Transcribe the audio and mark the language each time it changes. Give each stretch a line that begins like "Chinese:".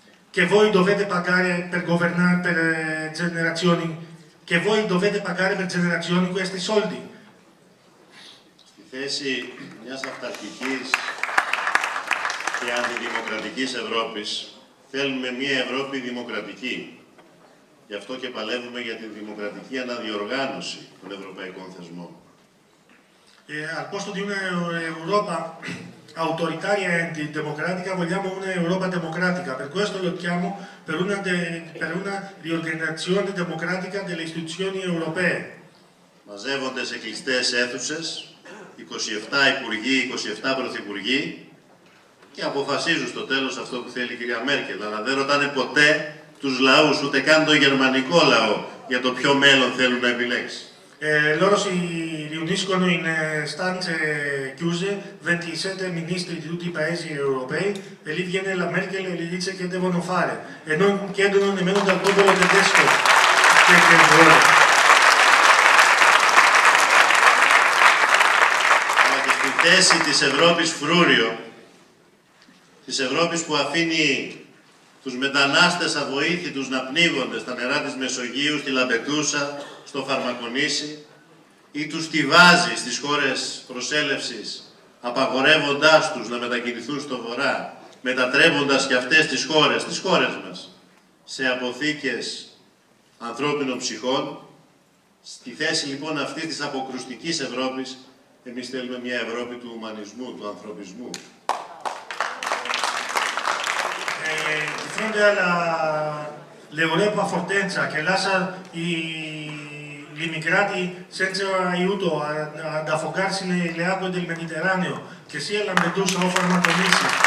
Italian: che voi dovete pagare per governare per generazioni, che voi dovete pagare per generazioni questi soldi.
Greek: Στη θέση μιας αυταρχικής και αντιδημοκρατικής Ευρώπης θέλουμε μια Ευρώπη δημοκρατική. Γι' αυτό και παλεύουμε για τη δημοκρατική αναδιοργάνωση των ευρωπαϊκών θεσμών.
Italian: Al posto di un'Europa autoritaria e antidemocratica vogliamo un'Europa democratica, per questo lottiamo per una riorganizzazione democratica delle istituzioni europee.
Greek: Μαζεύονται σε κλειστές αίθουσες 27 υπουργοί, 27 πρωθυπουργοί και αποφασίζουν στο τέλος αυτό που θέλει η κυρία Μέρκελ, αλλά δεν ρωτάνε ποτέ τους λαούς, ούτε καν το γερμανικό λαό, για το ποιο μέλλον θέλουν να επιλέξει.
Italian: Loro si riuniscono in stanze chiuse, 27 ministri di tutti i paesi europei, e lì viene la Merkel e gli dice che devono fare, e non chiedono nemmeno dal popolo tedesco che vuole.
Greek: Αλλά και στη θέση της Ευρώπης φρούριο, της Ευρώπης που αφήνει τους μετανάστες αβοήθητους να πνίγονται στα νερά της Μεσογείου, στη Λαμπεντούσα, στο Φαρμακονήσι, ή τους στιβάζει στις χώρες προσέλευσης, απαγορεύοντάς τους να μετακινηθούν στο βορρά, μετατρέποντας και αυτές τις χώρες μας, σε αποθήκες ανθρώπινων ψυχών. Στη θέση λοιπόν αυτής της αποκρουστικής Ευρώπης, εμείς θέλουμε μια Ευρώπη του ουμανισμού, του ανθρωπισμού.
Italian: Di fronte all'Europa fortezza che lascia gli immigrati senza aiuto ad affogarsi nelle acque del Mediterraneo, che sia Lampedusa o Famatonisi.